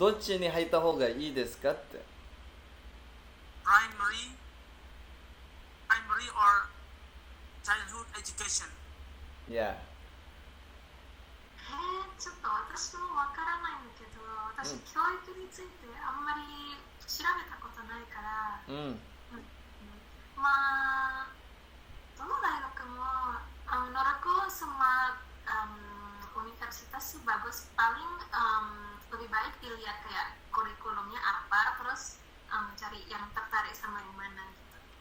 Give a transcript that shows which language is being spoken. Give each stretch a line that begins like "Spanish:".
Japanese: なんかどっちに入った方がいいですかって。
English: primary or childhood education.
Japanese: いや、ちょっと私もわからないんだけど、私、教育についてあんまり調べたことないから、 Hmm. まあどの大学も
Indonesian: menurutku semua universitas sih bagus, paling lebih baik dilihat kayak kurikulumnya apa, terus cari yang tertarik sama yang mana gitu.